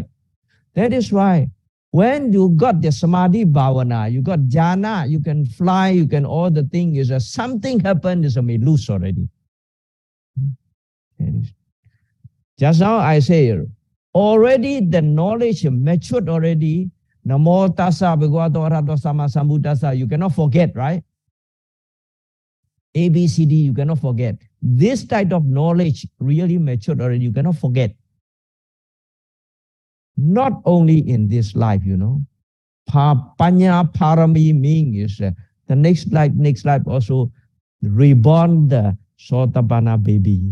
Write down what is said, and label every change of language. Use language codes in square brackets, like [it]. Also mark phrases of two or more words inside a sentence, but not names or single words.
[en] That is why when you got the [pi] Samadhi Bhavana, [en] you got jhana, you can fly, you can all the thing is something happened is may lose already. Just now I say already the knowledge matured already. [pi] Namo tassa bhagavato arahato sama sambuddhassa. [en] You cannot forget, right? A, B, C, D, you cannot forget. This type of knowledge really matured already. You cannot forget. Not only in this life, [pi] Panya parami [en] means the next life also reborn the Sotapanna baby.